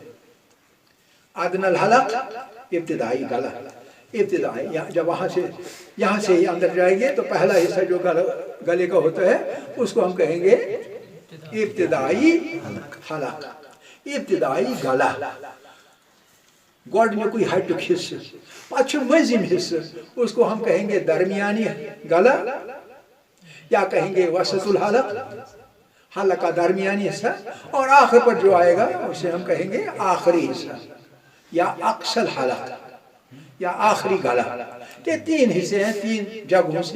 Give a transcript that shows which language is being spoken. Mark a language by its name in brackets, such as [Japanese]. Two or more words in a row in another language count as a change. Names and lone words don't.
[Arabic] ادنی الحلق [Urdu] ابتدائی گلا، ابتدائی جب یہاں سے اندر جائیں گے تو پہلا حصہ جو گلے کا ہوتا ہے اس کو ہم کہیں گے ابتدائی حلق، ابتدائی گلا. [Kashmiri] گۄڈنیُکُے ہٹیُک حصہٕ. پتہٕ چھُ مٔنٛزِم حصہٕ [Urdu] اس کو ہم کہیں گے درمیانی گلا یا کہیں گے [Arabic] وسط الحلق، [Urdu] حلق کا درمیانی حصہ. اور آخر پر جو آئے گا اسے ہم کہیں گے آخری حصہ یا [Arabic] اقصی الحلق [Urdu] یا آخری گلا. یہ 3 حصے ہیں 3 جگہوں سے.